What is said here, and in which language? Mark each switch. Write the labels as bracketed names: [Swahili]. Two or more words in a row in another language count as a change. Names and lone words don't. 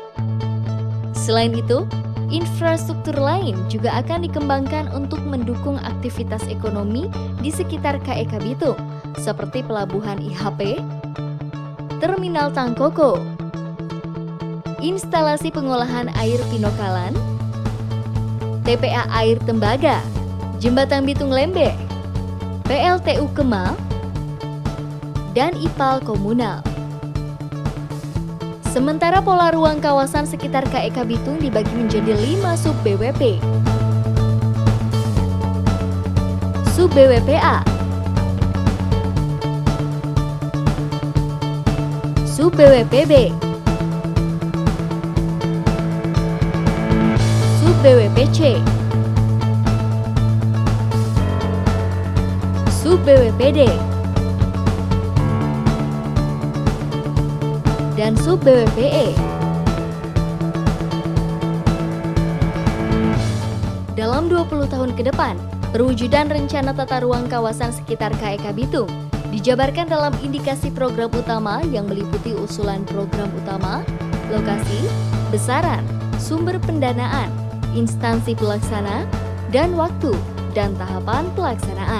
[Indonesian] Selain itu, infrastruktur lain juga akan dikembangkan untuk mendukung aktivitas ekonomi di sekitar KEK Bitung, seperti pelabuhan IHP, terminal Tangkoko, instalasi pengolahan air Pinokalan, TPA air Tembaga, Jembatan Bitung Lembe, PLTU Kema, dan IPAL Komunal. Sementara pola ruang kawasan sekitar KEK Bitung dibagi menjadi 5 sub BWP. Sub BWPA, Sub BWPB, Sub BWPC, Sub BWPD, dan Sub BWPE. Dalam 20 tahun ke depan, perwujudan rencana tata ruang kawasan sekitar KEK Bitung dijabarkan dalam indikasi program utama yang meliputi usulan program utama, lokasi, besaran, sumber pendanaan, instansi pelaksana, dan waktu dan tahapan pelaksanaan.